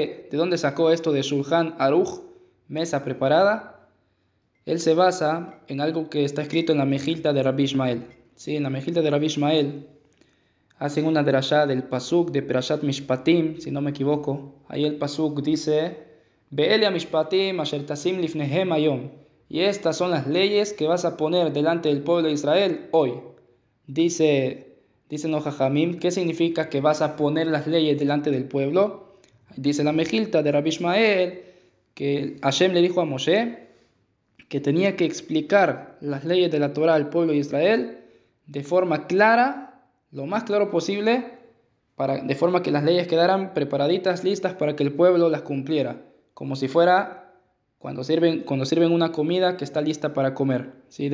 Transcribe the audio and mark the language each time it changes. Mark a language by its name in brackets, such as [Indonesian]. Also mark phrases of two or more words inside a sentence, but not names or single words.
[Spanish] ¿De dónde sacó esto de Shulchan Aruch, mesa preparada? Él se basa en algo que está escrito en la Mejilta de Rabbi Ishmael. ¿Sí? En la Mejilta de Rabbi Ishmael hacen una derashá del pasuk de [Hebrew] פרשת משפטים, [Spanish] si no me equivoco. Ahí el pasuk dice: [Hebrew] ואלה המשפטים אשר תשים לפניהם היום. [Spanish] Y estas son las leyes que vas a poner delante del pueblo de Israel hoy. Dicen los Jajamim, ¿qué significa que vas a poner las leyes delante del pueblo? Dice la Mejilta de Rabbi Ishmael que Hashem le dijo a Moshe que tenía que explicar las leyes de la Torah al pueblo de Israel de forma clara, lo más claro posible, de forma que las leyes quedaran preparaditas, listas para que el pueblo las cumpliera, como si fuera cuando sirven una comida que está lista para comer, ¿sí?